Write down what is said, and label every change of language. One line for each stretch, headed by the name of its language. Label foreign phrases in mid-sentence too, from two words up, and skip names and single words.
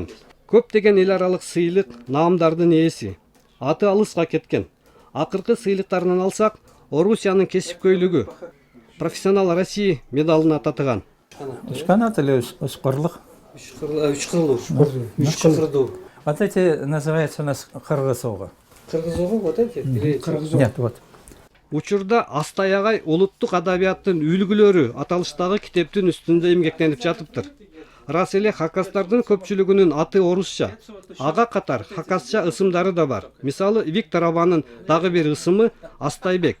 Kyrgyz: Көптөгөн эл аралык сыйлык, наамдардын ээси. Аты алыска кеткен. Акыркы сыйлыктарынан алсак, Орусиянын кесипкөйлүгү, профессионал Россия медалына татыган. Үч канат или үч кырлык? Үч кырлуу.
Russian: Вот эти называются у нас кыргызога. Кыргызого вот эти? Нет, вот.
Kyrgyz: Учурда Астай агай улуттук адабияттын үлгүлөрү аталыштагы китептин үстүндө эмгектенип жатыптыр. Рас эле хакастардын көпчүлүгүнүн аты орусча. Ага катар хакасча ысымдары да бар. Мисалы, Виктор Абанын дагы бир ысымы Astayбек.